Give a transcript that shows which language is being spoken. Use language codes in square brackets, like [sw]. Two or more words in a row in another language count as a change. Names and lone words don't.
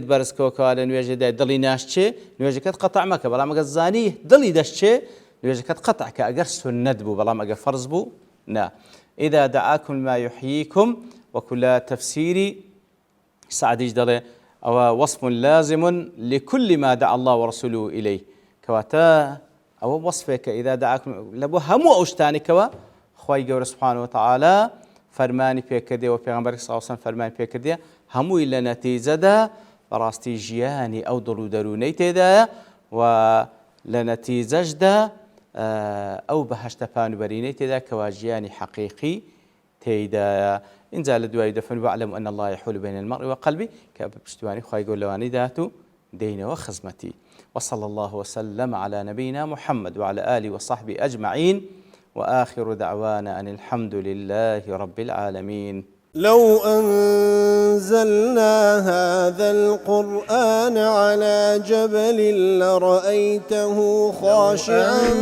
[ckb] بەرزکەوەکەوە لە نوێژێدای دڵی ناشتێ نوێژەکەت قەتع مەکە بەڵام ئەگەر زانی دڵی دەشتێ نوێژەکەت قەتع کە ئەگەر سونەت بوو بەڵام ئەگەر فەرز بوو نا [ar] ئیدا دعاکم ما یحییکم [ckb] وەکو لە تەفسیری سعدیش دەڵێ ئەوە [ar] وەصف لازم لكل ما دعا الله ورسوله إليه [ckb] کەواتە ئەوە وەصفێکە [ar] ئیدا دعاکم [ckb] لە بۆ هەموو ئەو شتانێکەوە خوای گەورە [ar] سبحانه وتعالى [ckb] فەرمانی پێکردێ و پێغەمبەر [ar] صلی الله علیه وسلم [ckb] فەرمانی پێکردێ هەمووی لە نەتیجەدا بەڕاستی ژیانی ئەو دڵ و دەروونەی تێدایە و لە نەتیجەشدا ئەو بەهەشتە پانوبەرینەی تێدا کەوا ژیانی حەقیقی تێدایە اینجا لە دوای دەفەرمێ [ar] واعلموا أن الله يحول بين المرء وقلبه [ckb] کە بە پشتیوانی خوای گەورە لەوانەی داهات و دێینەوە خزمەتی [ar] وصلى الله وسلم على نبينا محمد وعلى آله وصحبه أجمعين وآخر دعوانا أن الحمد لله رب العالمين لو أنزلنا هذا القرآن على جبل لرأيته خاشعا